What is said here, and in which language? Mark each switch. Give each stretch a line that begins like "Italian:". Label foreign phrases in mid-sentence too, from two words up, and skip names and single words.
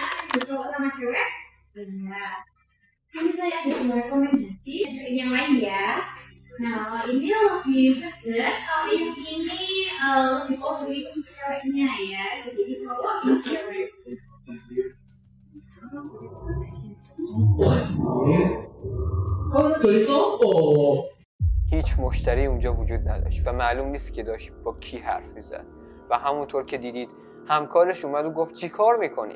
Indonesian: Cowok sama cewek? Benar. Ini saya ada dua rekomendasi yang lain ya. Nah, kalau ini lebih segar, kalau yang ini lebih favorit untuk ceweknya ya. Jadi cowok untuk cewek.
Persian: هیچ مشتری اونجا وجود نداشت و معلوم نیست که داشت با کی حرف میزد و همونطور که دیدید همکارش اومد و گفت چی کار میکنی؟